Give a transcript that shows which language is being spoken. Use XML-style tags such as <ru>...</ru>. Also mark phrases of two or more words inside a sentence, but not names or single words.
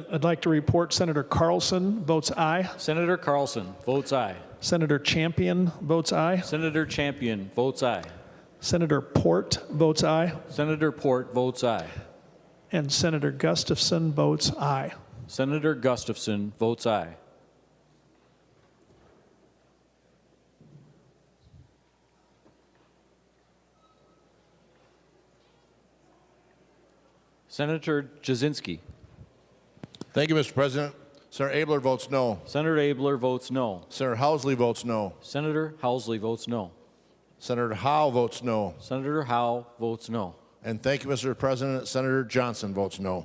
<en>I'd like to report Senator Carlson votes aye. Senator Carlson votes aye. Senator Champion votes aye. Senator Champion votes aye. Senator Port votes aye. Senator Port votes aye. And Senator Gustafson votes aye. Senator Gustafson votes aye. Senator Jasinski. Thank you, Mr. President. Senator Abler votes no. Senator Abler votes no. Senator Housley votes no. Senator Housley votes no. Senator Howe votes no. Senator Howe votes no. And thank you, Mr. President. Senator Johnson votes no.</en>